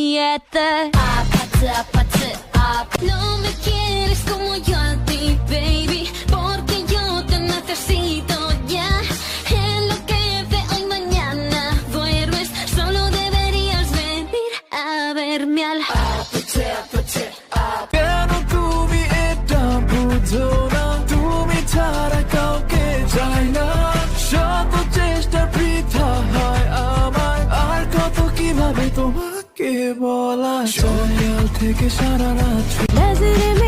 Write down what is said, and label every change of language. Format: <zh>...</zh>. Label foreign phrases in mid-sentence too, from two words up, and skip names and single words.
<en>together.</en> <es>No me quieres como yo a ti, baby, porque yo te necesito ya. Enloquece hoy, mañana duermes, solo deberías venir a verme al</es> <bn>কেন তুমি এটা বুঝো না, তুমি ছাড়া কাউকে চাই না, শত চেষ্টা বৃথা হয় আমার, আর কত কিভাবে তোমাকে বলা যায়, সকাল থেকে সারা রাত</bn>